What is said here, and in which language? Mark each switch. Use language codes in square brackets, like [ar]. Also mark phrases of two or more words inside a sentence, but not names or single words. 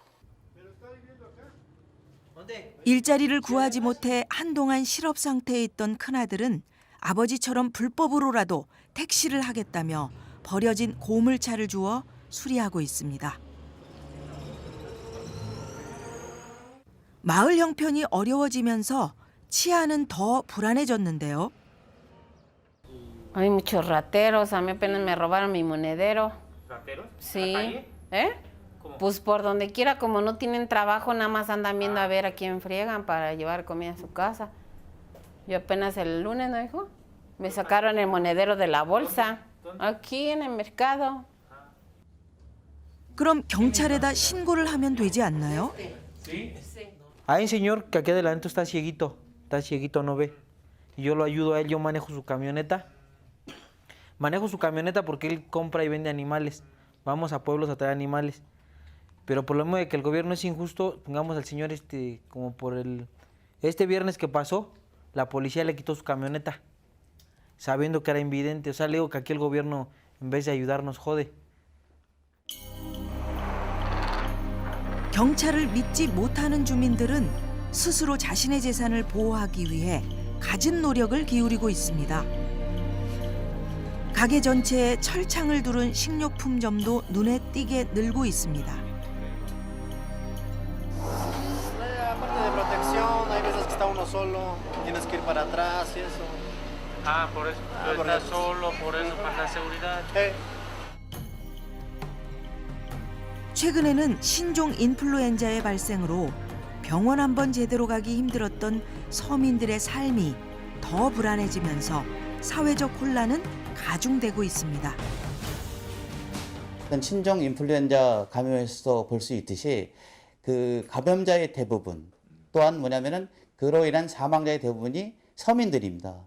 [ko] 일자리를 구하지 못해 한동안 실업 상태에 있던 큰아들은 아버지처럼 불법으로라도 택시를 하겠다며 버려진 고물차를 주워 수리하고 있습니다. 마을 형편이 어려워지면서 치안은 더 불안해졌는데요. [es] Hay muchos rateros, a mí apenas me robaron mi monedero. ¿Rateros? Sí. ¿En la calle? ¿Eh? ¿Cómo? Pues por donde quiera, como no tienen trabajo, nada más andan viendo a ver a quién friegan para llevar comida a su casa. Yo apenas el lunes, ¿no, hijo? Me sacaron el monedero de la bolsa. ¿Dónde? Aquí en el mercado. [ko] 그럼 경찰에다 신고를 하면 되지 않나요? [es] ¿Sí? Hay un señor que aquí adelante está cieguito, no ve. Y yo lo ayudo a él, yo manejo su camioneta. Manejo su camioneta porque él compra y vende animales. Vamos a pueblos a traer animales. Pero por lo mismo de que el gobierno es injusto, pongamos al señor como por este viernes que pasó, la policía le quitó su camioneta, sabiendo que era invidente. O sea, le digo que aquí el gobierno, en vez de ayudarnos, jode. [ko] 경찰을 믿지 못하는 주민들은 스스로 자신의 재산을 보호하기 위해 갖은 노력을 기울이고 있습니다. 가게 전체에 철창을 두른 식료품점도 눈에 띄게 늘고 있습니다. [es] Aparte de protección, hay veces que está uno solo, tienes que ir para atrás y eso. Ah, por eso. Pero por estás eso. solo, por eso, para la seguridad. [ko] 최근에는 신종 인플루엔자의 발생으로 병원 한 번 제대로 가기 힘들었던 서민들의 삶이 더 불안해지면서 사회적 혼란은 가중되고 있습니다. 신종 인플루엔자 감염에서 볼 수 있듯이 그 감염자의 대부분 또한 뭐냐면은 그로 인한 사망자의 대부분이 서민들입니다.